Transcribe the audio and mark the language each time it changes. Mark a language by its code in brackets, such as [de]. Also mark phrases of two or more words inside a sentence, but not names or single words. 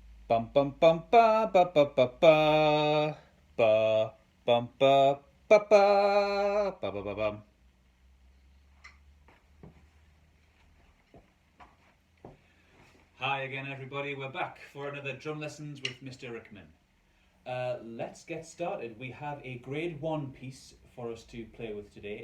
[en] Bum bum bum ba ba ba ba ba ba bum ba ba ba ba ba ba bum. Hi again, everybody. We're back for another drum lessons with Mr. Rickman. Let's get started. We have a grade 1 piece for us to play with today.